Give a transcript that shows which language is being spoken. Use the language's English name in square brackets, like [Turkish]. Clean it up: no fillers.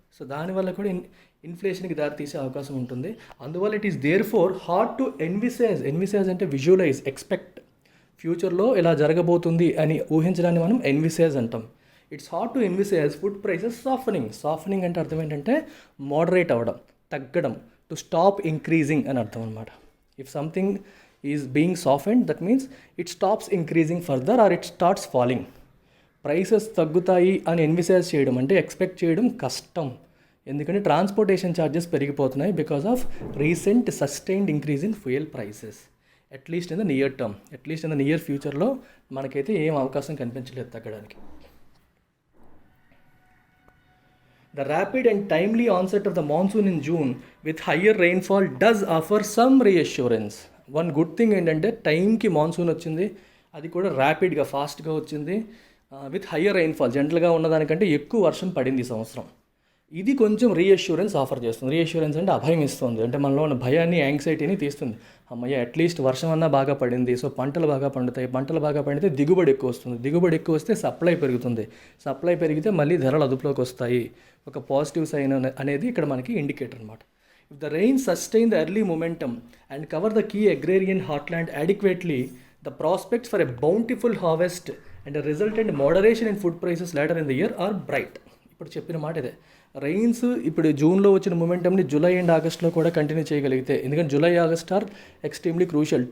[Telugu] So దానివల్ల కూడా ఇన్ఫ్లేషన్కి దారితీసే అవకాశం ఉంటుంది. అందువల్ల [English] it is there for hard to envisage [Telugu] అంటే విజువలైజ్, ఎక్స్పెక్ట్, ఫ్యూచర్లో ఇలా జరగబోతుంది అని ఊహించడాన్ని మనం ఎన్విసేజ్ అంటాం. [English] it's hard to envisage food prices softening [Telugu] అంటే అర్థం ఏంటంటే [English] moderate అవ్వడం, తగ్గడం, to stop increasing [Telugu] అని అర్థం అనమాట. [English] If something is being softened, that means it stops increasing further or it starts falling. [Telugu] Prices తగ్గుతాయి అని ఎన్విసేజ్ చేయడం అంటే ఎక్స్పెక్ట్ చేయడం కష్టం, ఎందుకంటే ట్రాన్స్పోర్టేషన్ ఛార్జెస్ పెరిగిపోతున్నాయి [English] Because of recent sustained increase in fuel prices. At least in the near term, at least in the near ఫ్యూచర్లో [Telugu] మనకైతే ఏం అవకాశం కనిపించలేదు తగ్గడానికి. [English] The rapid and timely onset of the monsoon in June with higher rainfall does offer some reassurance. One good thing [Telugu] ఏంటంటే టైంకి monsoon వచ్చింది, అది కూడా ర్యాపిడ్గా ఫాస్ట్గా వచ్చింది, [English] With higher rainfall. [Telugu] జనరల్గా ఉన్నదానికంటే ఎక్కువ వర్షం పడింది ఈ సంవత్సరం. ఇది కొంచెం రీఅష్యూరెన్స్ ఆఫర్ చేస్తుంది. రీఅష్యూరెన్స్ అంటే అభయం ఇస్తుంది, అంటే మనలో ఉన్న భయాన్ని, యాంగ్జైటీని తీస్తుంది. అమ్మయ్య అట్లీస్ట్ వర్షం అన్నా బాగా పడింది, సో పంటలు బాగా పండుతాయి, పంటలు బాగా పండితే దిగుబడి ఎక్కువ వస్తుంది, దిగుబడి ఎక్కువ వస్తే సప్లై పెరుగుతుంది, సప్లై పెరిగితే మళ్ళీ ధరలు అదుపులోకి వస్తాయి. ఒక పాజిటివ్ సైన్ అనేది ఇక్కడ మనకి ఇండికేటర్ అనమాట. [English] If the rains sustain the early momentum and cover the key agrarian heartland adequately, the prospects for a bountiful harvest and a resultant moderation in food prices later in the year are bright. [Telugu] ఇప్పుడు చెప్పిన మాట ఇదే. Rains ఇప్పుడు జూన్లో వచ్చిన మొమెంటమ్ని July and ఆగస్ట్లో కూడా continue చేయగలిగితే, ఎందుకంటే [English] July August are extremely crucial.